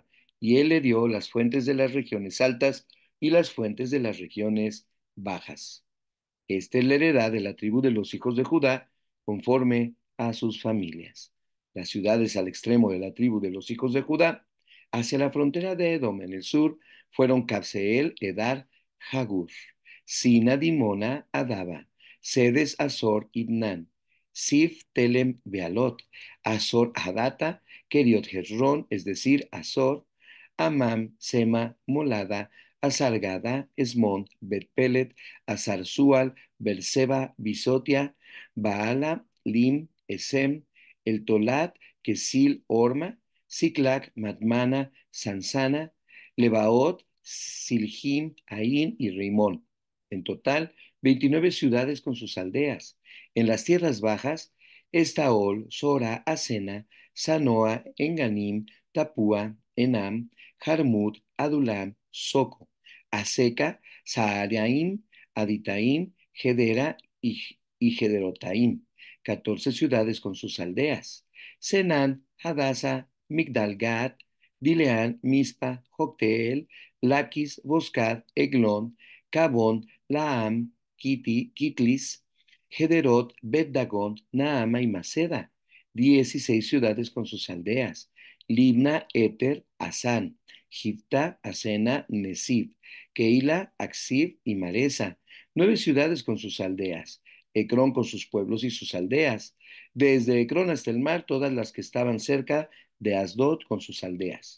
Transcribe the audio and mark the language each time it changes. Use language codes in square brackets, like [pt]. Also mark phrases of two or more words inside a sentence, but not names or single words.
[es] Y él le dio las fuentes de las regiones altas y las fuentes de las regiones bajas. Esta es la heredad de la tribu de los hijos de Judá, conforme a sus familias. Las ciudades al extremo de la tribu de los hijos de Judá, hacia la frontera de Edom en el sur, fueron Cabseel, Edar, Jagur, Sina, Dimona, Adaba, Sedes, Azor, Ibnan, Sif, Telem, Bealot, Azor, Hadata, Keriot, Hezrón, es decir, Azor, Amam, Sema, Molada, Azargada, Esmón, Bet-Pelet, Azar-Sual, Berseba, Bisotia, Baala, Lim, Esem, El Tolat, Kesil, Orma, Siclac, Madmana, Sansana, Lebaot, Silhim, Ain y Rimón. En total, 29 ciudades con sus aldeas. En las tierras bajas, Estaol, Sora, Asena, Sanoa, Enganim, Tapúa, Enam, Jarmut, Adulam, Soco, Aseca, Saaraim, Aditaim, Gedera y Gederotaim, 14 ciudades con sus aldeas. Senán, Hadasa, Migdalgad, Dileán, Mispa, Jocteel, Laquis, Boscad, Eglón, Cabón, Laam, Kitlis, Gederot, Bet-Dagón, Naama y Maceda, 16 ciudades con sus aldeas. Libna, Eter, Asán, Gifta, Asena, Nesib, Keila, Aksib y Maresa, 9 ciudades con sus aldeas. Ecrón con sus pueblos y sus aldeas. Desde Ecrón hasta el mar, todas las que estaban cerca de Asdod con sus aldeas.